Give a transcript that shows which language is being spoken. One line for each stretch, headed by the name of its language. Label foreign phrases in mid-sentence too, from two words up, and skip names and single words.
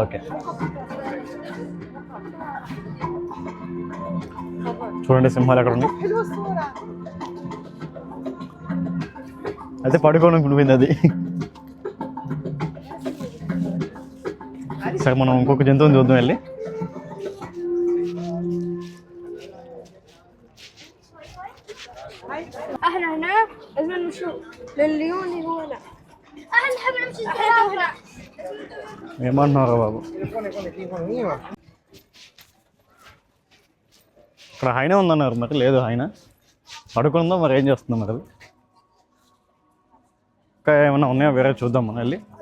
Telugu: ఓకే, చూడండి సింహాలు ఎక్కడ ఉన్నాయి. అయితే పడుకోవడం పోయింది అది. సరే మనం ఇంకొక జంతువుని చూద్దాం వెళ్ళి.
Arabic: احنا هنا لازم نمشوا لليون اللي هو لا احنا نحب نمشي هنا.
Telugu: ఏమన్నారా బాబు? ఇక్కడ హైనా ఉందన్నారు, మరి లేదు హైనా. పడుకుందా మరి ఏం చేస్తుందో మరి. ఇంకా ఏమన్నా ఉన్నాయో వేరే చూద్దాం మనం వెళ్ళి.